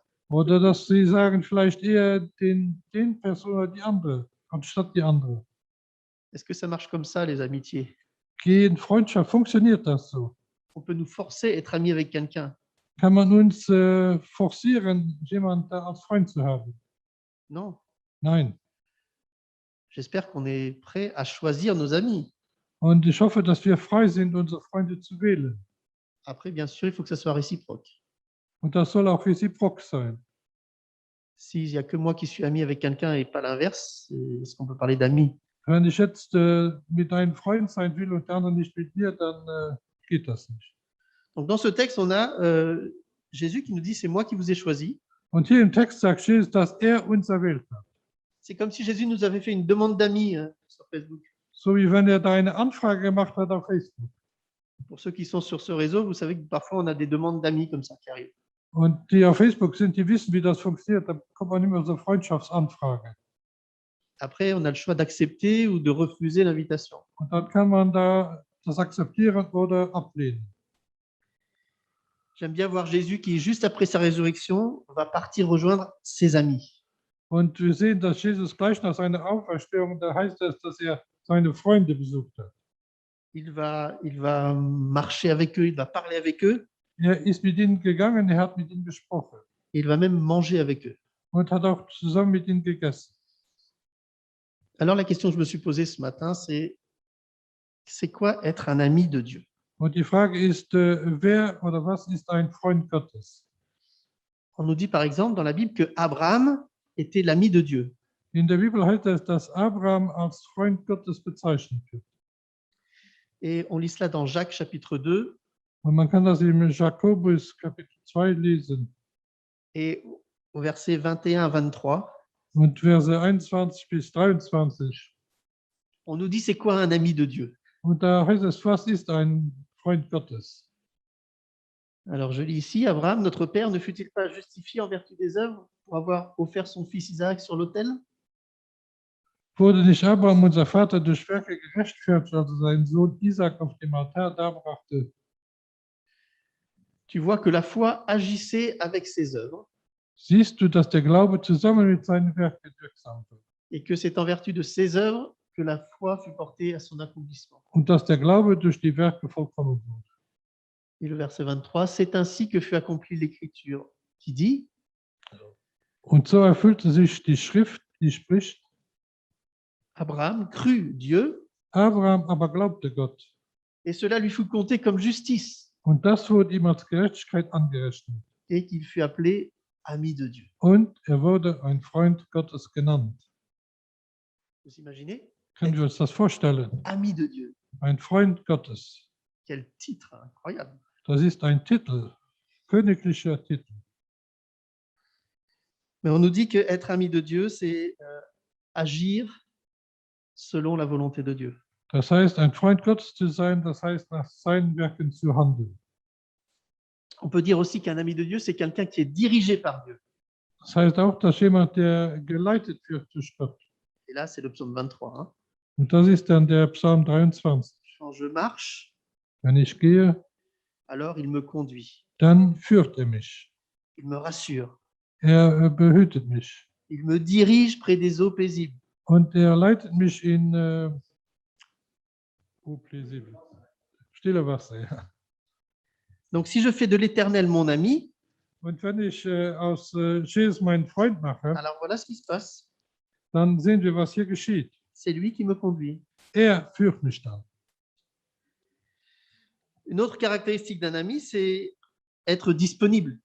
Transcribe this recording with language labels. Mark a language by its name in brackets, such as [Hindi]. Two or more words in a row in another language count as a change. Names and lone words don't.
[German] Oder dass sie sagen, vielleicht eher den Person oder die andere, anstatt die andere. [French] Est-ce que ça marche comme ça, les amitiés? [German] In Freundschaft funktioniert das so. [French] On peut nous forcer à être ami avec quelqu'un? [German] Kann man uns forcieren, jemanden da als Freund zu haben? [French] Non. [German] Nein. [French] J'espère qu'on est prêt à choisir nos amis. [German] Und ich hoffe, dass wir frei sind, unsere Freunde zu wählen. [French] Après, bien sûr, il faut que ça soit réciproque. [German] Und das soll auch reziprok sein. [French] S'il n'y a que moi qui suis ami avec quelqu'un et pas l'inverse, est-ce qu'on peut parler d'amis? [German] Wenn ich jetzt mit einem Freund sein will und der andere nicht mit mir, dann geht das nicht. [French] Donc, dans ce texte, on a Jésus qui nous dit, c'est moi qui vous ai choisi. [German] Und hier im Text sagt Jesus, dass er uns erwählt hat. [French] C'est comme si Jésus nous avait fait une demande d'amis sur Facebook. [German] So wie wenn er da eine Anfrage gemacht hat auf Facebook. [French] Pour ceux qui sont sur ce réseau, vous savez que parfois on a des demandes d'amis comme ça qui arrivent. [German] Und die auf Facebook sind, die wissen, wie das funktioniert. Da kommt man immer so Freundschaftsanfrage. [French] Après, on a le choix d'accepter ou de refuser l'invitation. [German] Und dann kann man da das akzeptieren oder ablehnen. [French] J'aime bien voir Jésus qui, juste après sa résurrection, va partir rejoindre ses amis. [German] Und wir sehen, dass Jesus gleich nach seiner Auferstehung, da heißt es, dass er seine Freunde besucht hat. [French] Il va marcher avec eux, il va parler avec eux, [German] Er ist mit ihnen gegangen, er hat mit ihnen gesprochen [French] et il va même manger avec eux. [German] und hat auch zusammen mit ihnen gegessen. [French] Alors la question que je me suis posée ce matin, c'est quoi être un ami de Dieu? [German] Und die Frage ist, wer oder was ist ein Freund Gottes? [French] On nous dit par exemple dans la Bible que Abraham était l'ami de Dieu. [German] In der Bibel heißt es, dass Abraham als Freund Gottes bezeichnet wird. [French] Et on lit cela dans Jacques chapitre 2. [German] Und man kann das im Jakobus Kapitel 2 lesen. [French] Et au verset 21 à 23, [German] Und Verse 21 bis 23. [French] on nous dit c'est quoi un ami de Dieu? [German] Und da heißt es, was ist ein Freund Gottes? [French] Alors je lis ici, Abraham, notre père, ne fut-il pas justifié en vertu des œuvres pour avoir offert son fils Isaac sur l'autel? [German] Wurde nicht Abraham, unser Vater, durch Werke gerechtfertigt, als er seinen Sohn Isaac auf dem Altar darbrachte? [French] tu vois que la foi agissait avec ses œuvres [German] siehst du, dass der Glaube zusammen mit seinen Werken wirksam wird [French] et que c'est en vertu de ses œuvres que la foi fut portée à son accomplissement. [German] und dass der Glaube durch die Werke vollkommen wird. [French] Et le verset 23, c'est ainsi que fut accomplie l'Écriture, qui dit, [German] Und so erfüllte sich die Schrift, die spricht, [French] Abraham crut Dieu, [German] Abraham aber glaubte Gott. [French] et cela lui fut compté comme justice, [German] Und das wurde ihm als Gerechtigkeit angerechnet. [French] et qu'il fut appelé ami de Dieu. [German] Und er wurde ein Freund Gottes genannt. [French] Vous imaginez? [German] Können wir uns das vorstellen? [French] Ami de Dieu. [German] Ein Freund Gottes. [French] Quel titre incroyable. [German] Das ist ein Titel, königlicher Titel. [French] Mais on nous dit que être ami de Dieu, c'est agir selon la volonté de Dieu. [German] Das heißt, ein Freund Gottes zu sein, das heißt, nach seinen Werken zu handeln. [French] On peut dire aussi qu'un ami de Dieu, c'est quelqu'un qui est dirigé par Dieu. [German] Das heißt auch, dass jemand, der geleitet wird durch Gott. [French] Et là, c'est le psaume 23. Hein. [German] Und das ist dann der Psalm 23. [French] Quand je marche, [German] Wenn ich gehe, [French] alors il me conduit. [German] dann führt er mich. [French] Il me rassure. [German] Er behütet mich. [French] Il me dirige près des eaux paisibles. [German] Und er leitet mich in stille Wasser. Ja. [French] Donc, si je fais de l'Éternel mon ami, [German] Und wenn ich aus Jesus meinen Freund mache, [French] alors voilà ce qui se passe. [German] dann sehen wir, was hier geschieht. [French] C'est lui qui me conduit. [German] Er führt mich dann. [French] Une autre caractéristique d'un ami, c'est être disponible.